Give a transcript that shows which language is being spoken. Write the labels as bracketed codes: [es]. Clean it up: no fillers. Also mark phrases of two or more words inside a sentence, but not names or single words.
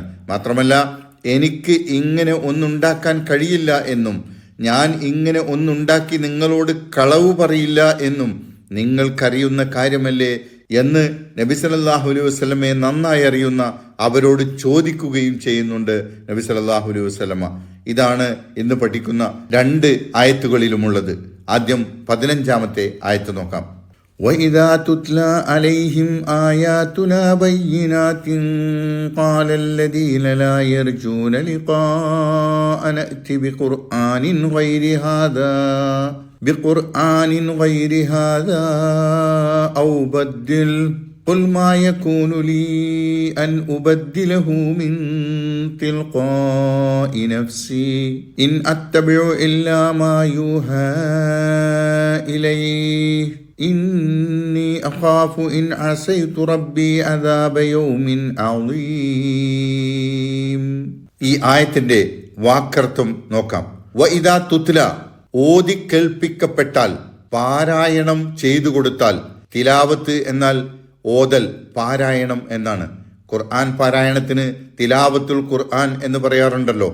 [ml] മാത്രമല്ല, എനിക്ക് ഇങ്ങനെ ഒന്നുണ്ടാക്കാൻ കഴിയില്ല എന്നും ഞാൻ ഇങ്ങനെ ഒന്നുണ്ടാക്കി നിങ്ങളോട് കളവ് പറയില്ല എന്നും നിങ്ങൾക്കറിയുന്ന കാര്യമല്ലേ എന്ന് നബി [ar] صلى الله عليه وسلم [ml] നന്നായി അറിയുന്ന അവരോട് ചോദിക്കുകയും ചെയ്യുന്നുണ്ട് നബി [ar] صلى الله عليه وسلم. [ml] ഇതാണ് ഇന്ന് പഠിക്കുന്ന 2 ആയത്തുകളിലുമുള്ളത്. ആദ്യം 15-ാമത്തെ ആയത്ത് നോക്കാം. [ar] وَإِذَا تُتْلَى عَلَيْهِمْ آيَاتُنَا بَيِّنَاتٍ قَالَ الَّذِينَ لَا يَرْجُونَ لِقَاءَنَا ائْتِ بِقُرْآنٍ غَيْرِ هَذَا أَوْ بَدِّلْ قُلْ مَا يَكُونُ لِي أَنْ أُبَدِّلَهُ مِنْ تِلْقَاءِ نَفْسِي إِنْ أَتَّبِعُ إِلَّا مَا يُوحَى إِلَيَّ إِنِّي أَخَافُ إِنْ عَصَيْتُ رَبِّي عَذَابَ يَوْمٍ عَظِيمٍ. [ml] ഈ ആയത്തിന്റെ വാക്കർത്ഥം നോക്കാം. [ar] وإذا تتلى, [ml] ഓതി കേൾപ്പിക്കപ്പെട്ടാൽ, പാരായണം ചെയ്തു കൊടുത്താൽ. തിലാവത്ത് എന്നാൽ ഓതൽ, പാരായണം എന്നാണ്. ഖുർആൻ പാരായണത്തിന് [ar] تلاوة القرآن [ml] എന്ന് പറയാറുണ്ടല്ലോ.